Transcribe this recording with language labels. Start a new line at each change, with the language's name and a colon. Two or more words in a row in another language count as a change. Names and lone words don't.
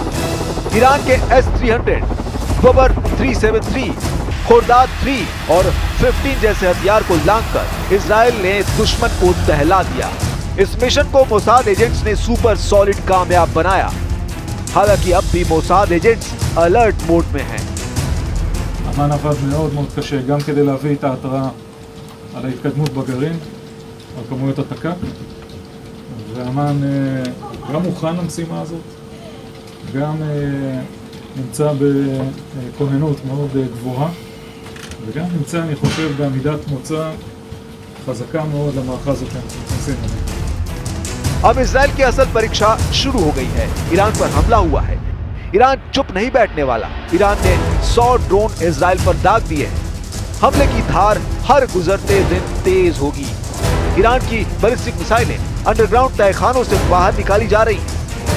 Hindi: ईरान के S-300, बबर 373, खोरदाद 3 और 15 जैसे हथियार को लांघकर इजराइल ने दुश्मन को दहला दिया। इस मिशन को मोसाद एजेंट्स ने
English: super solid
Hindi: कामयाब बनाया। हालांकि अब भी मोसाद एजेंट्स
English: alert mode
Hindi: में हैं।
Hebrew: אמ"ן עבד מאוד מאוד קשה גם כדי להביא את ההתראה על ההתקדמות בגרעין, על כמויות התק"ק, ואמ"ן גם מוכן למשימה הזאת, גם נמצא בכוננות מאוד גבוהה, וגם נמצא, אני חושב, בעמידת מוצא חזקה מאוד למאחז שאנחנו נכנסים אליו.
Hindi: अब इजराइल की असल परीक्षा शुरू हो गई है। ईरान पर हमला हुआ है। ईरान चुप नहीं बैठने वाला। ईरान ने 100 ड्रोन इजराइल पर दाग दिए हैं। हमले की धार हर गुजरते दिन तेज होगी। ईरान की बैलिस्टिक मिसाइलें अंडरग्राउंड तहखानों से बाहर निकाली जा रही हैं।